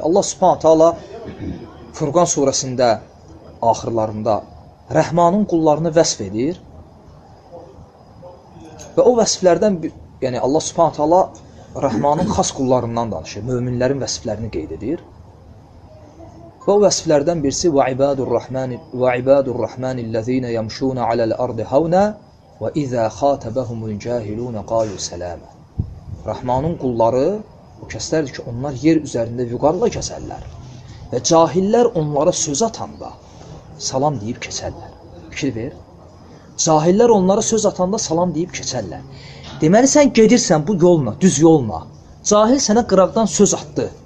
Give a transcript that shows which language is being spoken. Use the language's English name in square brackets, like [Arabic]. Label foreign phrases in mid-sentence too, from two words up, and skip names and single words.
[Azerbaijani] Allah [Arabic] سبحانه وتعالى [Azerbaijani] Furqan surəsində axırlarında Rəhmanın qullarını vəsf edir və o vəsflərdən, yəni Allah [Arabic] سبحانه وتعالى [Azerbaijani] Rəhmanın xas qullarından danışır, möminlərin vəsflərini qeyd edir. Və o vəsflərdən birisi [Arabic] وَعِبَادُ الرَّحْمَانِ الَّذِينَ يَمْشُونَ عَلَى الْأَرْضِ هَوْنَا وَإِذَا خَاتَبَهُمُ الْجَاهِلُونَ قَالُوا سَلَامًا. [Azerbaijani] Rəhmanın qulları o kəslərdir ki, onlar yer üzərində vüqarla keçərlər və cahillər onlara söz atanda salam deyib keçərlər. Fikir ver. Cahillər onlara söz atanda salam deyib keçərlər. Deməli, sən gedirsən bu yolla, düz yolla. Cahil sənə qıraqdan söz atdı.